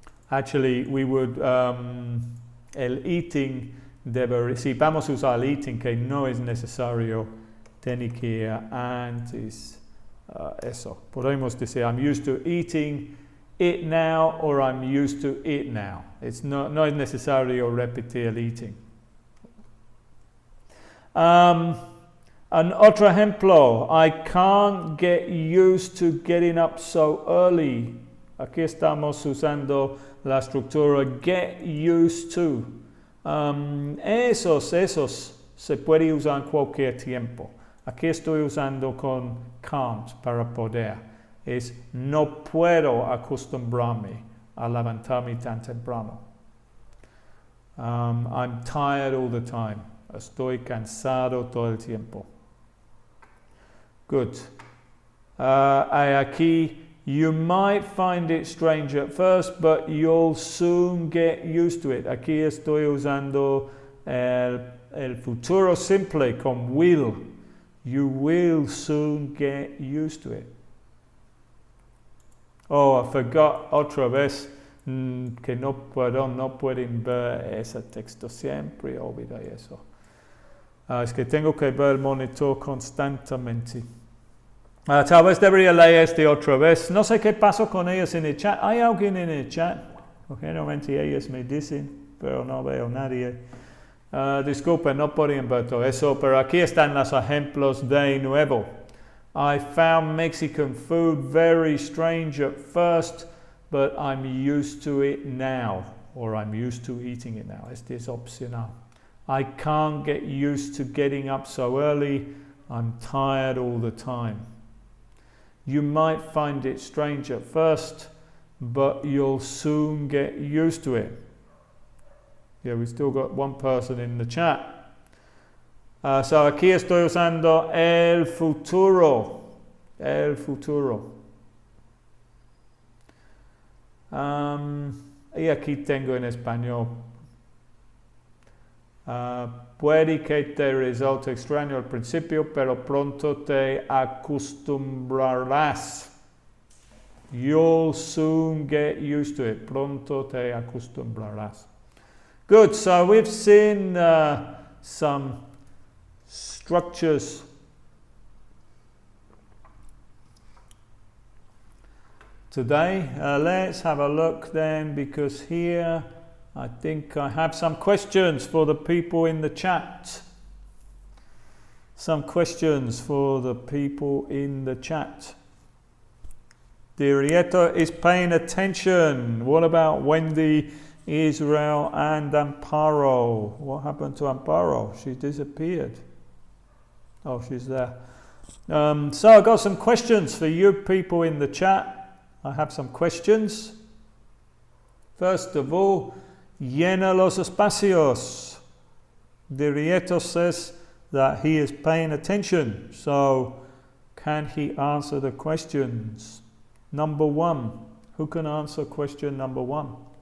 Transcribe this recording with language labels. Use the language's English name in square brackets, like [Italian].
[English] Actually, we would, [Spanish] el eating, si vamos a usar el eating, que no es necesario, tiene que ir antes eso. Podemos decir, [English] I'm used to eating it now, or I'm used to it now. [Spanish] No es necesario repetir el eating. Otro ejemplo, [English] I can't get used to getting up so early. [Spanish] Aquí estamos usando la estructura get used to. Esos se puede usar en cualquier tiempo. Aquí estoy usando con can't para poder. Es no puedo acostumbrarme a levantarme tan temprano. [English] I'm tired all the time. [Spanish] Estoy cansado todo el tiempo. [English] Good. [Spanish] Aquí, [English] you might find it strange at first, but you'll soon get used to it. [Spanish] Aquí estoy usando el futuro simple con will. [English] You will soon get used to it. Oh, I forgot [Spanish] otra vez que no pueden ver ese texto. Siempre olvido eso. Es que tengo que ver el monitor constantemente. Tal vez debería leer este otra vez. No sé qué pasó con ellas en el chat. ¿Hay alguien en el chat? Generalmente ellas me dicen, pero no veo nadie. Disculpen, no podían ver todo eso, pero aquí están los ejemplos de nuevo. [English] I found Mexican food very strange at first, but I'm used to it now, or I'm used to eating it now. [Spanish] Este es opcional. [English] I can't get used to getting up so early. I'm tired all the time. You might find it strange at first, but you'll soon get used to it. Yeah, we've still got one person in the chat. [Spanish] So aquí estoy usando el futuro. El futuro. Y aquí tengo en español. Puede que te resulte extraño al principio, pero pronto te acostumbrarás. [English] You'll soon get used to it. [Spanish] Pronto te acostumbrarás. [English] Good, so we've seen some structures. Today, let's have a look then, because here I think I have some questions for the people in the chat. Some questions for the people in the chat. Dirieto is paying attention. What about Wendy, Israel, and Amparo? What happened to Amparo? She disappeared. Oh, she's there. So I've got some questions for you people in the chat. I have some questions. First of all, [Spanish] llena los espacios. [English] Dirieto says that he is paying attention. So can he answer the questions? Number one. Who can answer question number one?